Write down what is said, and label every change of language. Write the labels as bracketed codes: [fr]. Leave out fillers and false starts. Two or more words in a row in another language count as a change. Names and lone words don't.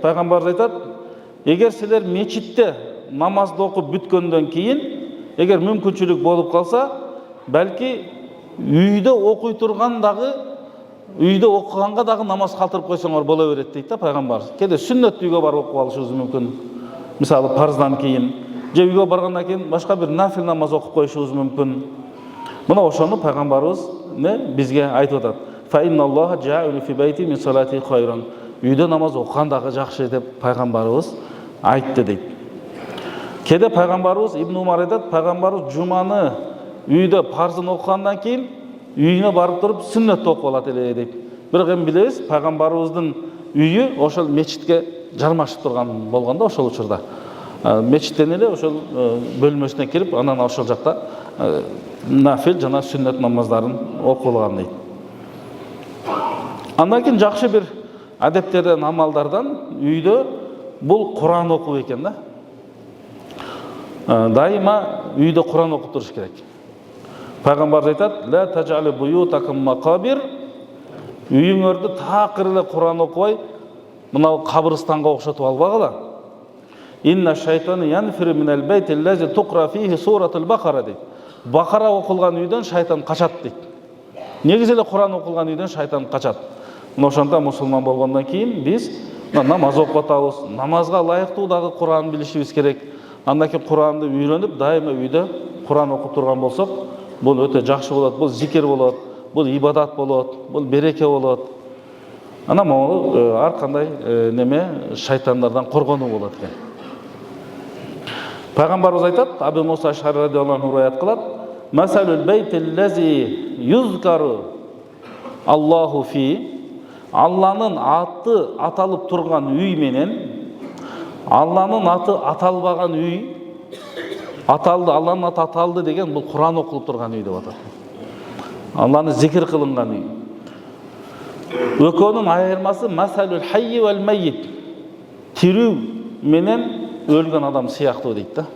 [ky] Пайгамбарыбыз айтат, "Эгер силер мечитте намазды окуп бүткөндөн кийин, эгер мүмкүнчүлүк болуп калса, балки үйдө окуй турган дагы, үйдө окуганга дагы намаз калтырып койсоңор боло берет" дейт да пайгамбарыбыз. Кеде сүннөт үйгө барып окуп алышыбыз мүмкүн. Мисалы парздан кийин, же үйгө баргандан кийин башка бир нафил намаз окуп коюшубуз мүмкүн. Мына ошону пайгамбарыбыз бизге айтып атат. [ar] "فإن الله جاعل في بيته من صلاته خيرا", [ky] үйдө намаз окуган дагы жакшы деп пайгамбарыбыз айтты дейт. Кеде пайгамбарыбыз Ибн Умар айтат, пайгамбарыбыз жуманы үйдө парзын окугандан кийин үйүнө барып туруп сүннөттү окуп алат эле дейт. Бирок эми билебиз, пайгамбарыбыздын үйү ошол мечитке жармашып турган болгондо ошол учурда. мечіттен эле ошол бөлмөсүнө кирип, анан ошол жакта нафил жана сүннөт намаздарын окулган дейт. Андан кийин жакшы бир адептерден, амалдардан үйдө бул Куран окуу экен да. Дайыма үйдө Куран окуп туруш керек. Пайгамбар айтат: [ar] "لا تجعلوا بيوتكم مقابر", [ky] үйүңөрдү такыр эле Куран окубай, мына кабырстанга окшотуп албагыла. [ar] "إن الشيطان ينفر من البيت الذي تقرأ فيه سورة البقرة" дейт. [ky] Бакара окулган үйдөн шайтан качат дейт. Негизи эле Куран окулган үйдөн шайтан качат. Ошондо мусулман болгондон кийин биз намаз окуп атабыз. Намазга ылайыктуу дагы Куран билишибиз керек. Андан кийин Куранды үйрөнүп, дайыма үйдө Куран окуп турган болсок, бул өтө жакшы болот. Бул зикир болот, бул ибадат болот, бул береке болот. Ана могу ар кандай неме шайтандардан коргонуу болот экен. Пайгамбарыбыз айтат, Абу Муса Ашари [ar] رضي الله عنه [ky] аят кылат: [ar] "مثل البيت الذي يذكر الله فيه", [ky] Алланын аты аталып турган үй менен Алланын аты аталбаган үй, аталды, Алланын аты аталды деген бул Куран окулуп турган үй деп атат. Алланы зикир кылынган үй. Экөөнүн айырмасы [ar] مثل الحي والميت, [ky] тирүү менен өлгөн адам сыяктуу дейт да.